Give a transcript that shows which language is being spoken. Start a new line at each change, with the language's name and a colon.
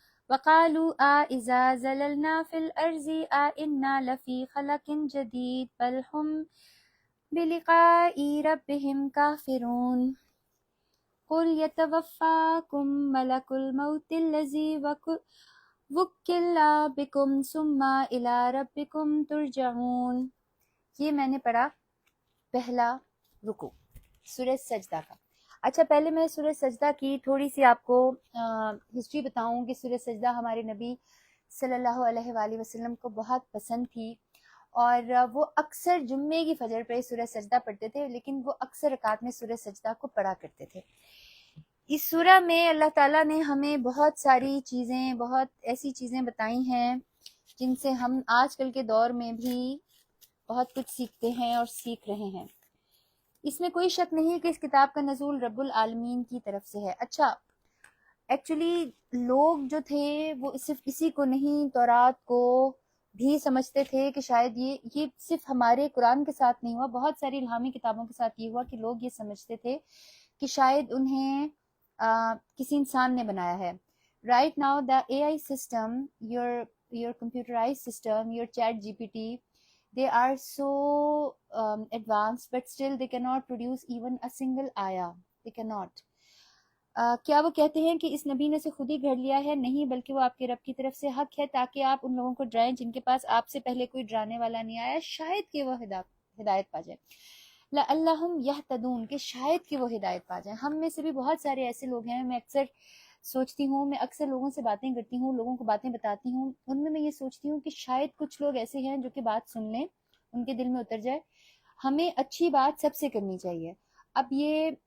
Arabic: وقالوا اذا زللنا في الارض انا لفی خلق جدید بل هم بلقاء ربهم کافرون. قل یتوفاکم ملک الموت الذی وکل بکم ثم الی ربکم ترجعون.
Urdu: یہ میں نے پڑھا پہلا رکوع سورہ سجدہ کا. اچھا، پہلے میں سورہ سجدہ کی تھوڑی سی آپ کو ہسٹری بتاؤں کہ سورہ سجدہ ہمارے نبی صلی اللہ علیہ وآلہ وسلم کو بہت پسند تھی اور وہ اکثر جمعے کی فجر پہ سورہ سجدہ پڑھتے تھے، لیکن وہ اکثر رکعت میں سورہ سجدہ کو پڑھا کرتے تھے. اس سورہ میں اللہ تعالیٰ نے ہمیں بہت ساری چیزیں، بہت ایسی چیزیں بتائی ہیں جن سے ہم آج کل کے دور میں بھی بہت کچھ سیکھتے ہیں اور سیکھ رہے ہیں. اس میں کوئی شک نہیں کہ اس کتاب کا نزول رب العالمین کی طرف سے ہے. اچھا، ایکچولی لوگ جو تھے وہ صرف اسی کو نہیں، تورات کو بھی سمجھتے تھے کہ شاید یہ صرف ہمارے قرآن کے ساتھ نہیں ہوا، بہت ساری الہامی کتابوں کے ساتھ یہ ہوا کہ لوگ یہ سمجھتے تھے کہ شاید انہیں کسی انسان نے بنایا ہے.
English: Right now the A I system, your computerized system, your chat GPT, they are so advanced but still they cannot produce even a single ayah. They cannot.
Urdu: کیا وہ کہتے ہیں کہ اس نبی نے سے خود ہی گھڑ لیا ہے؟ نہیں، بلکہ وہ آپ کے رب کی طرف سے حق ہے تاکہ آپ ان لوگوں کو ڈرائیں جن کے پاس آپ سے پہلے کوئی ڈرانے والا نہیں آیا، شاید کہ وہ ہدایت پا جائے.
Arabic: لعلہم یہتدون،
Urdu: کہ شاید کہ وہ ہدایت پا جائیں. ہم میں سے بھی بہت سارے ایسے لوگ ہیں، میں اکثر سوچتی ہوں، میں اکثر لوگوں سے باتیں کرتی ہوں، لوگوں کو باتیں بتاتی ہوں، ان میں یہ سوچتی ہوں کہ شاید کچھ لوگ ایسے ہیں جو کہ بات سن لیں، ان کے دل میں اتر جائے. ہمیں اچھی بات سب سے کرنی چاہیے. اب یہ